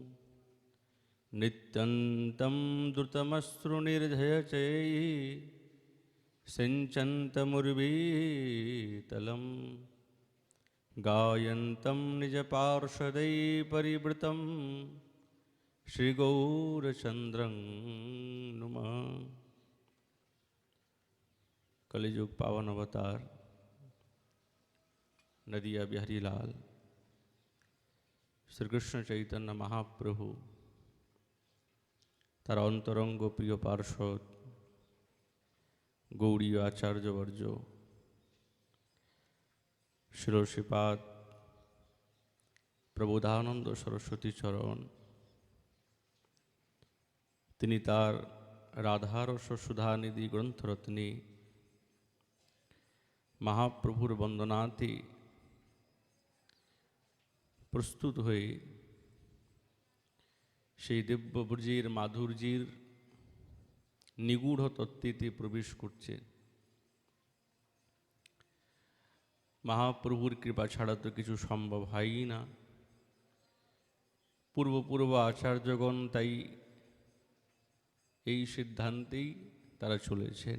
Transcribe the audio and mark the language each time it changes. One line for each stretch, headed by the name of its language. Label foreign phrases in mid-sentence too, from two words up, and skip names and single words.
Sanskrit: नित्यन्तं द्रुतमश्रुनिर्झयचैः सिञ्चन्तमुर्वीतलं गायन्तं निजपार्षदैः परिवृतं श्रीगौरचन्द्रं नुमः।
Bangla: কলিযুগ পাবন অবতার নদিয়া বিহারী লাল শ্রীকৃষ্ণ চৈতন্য মহাপ্রভু তার অন্তরঙ্গ প্রিয় পার্ষদ গৌড়ীয় আচার্যবর্য শ্রীপাদ প্রবোধানন্দ সরস্বতী চরণ তিনি তার রাধারস সুধানিধি গ্রন্থরত্নে মহাপ্রভুর বন্দনাতে প্রস্তুত হয়ে সেই দিব্যব্রজের মাধুর্যের নিগূঢ় তত্ত্বেতে প্রবেশ করছে। মহাপ্রভুর কৃপা ছাড়া তো কিছু সম্ভব হয়ই না। পূর্ব আচার্যগণ তাই এই সিদ্ধান্তেই তারা চলেছেন।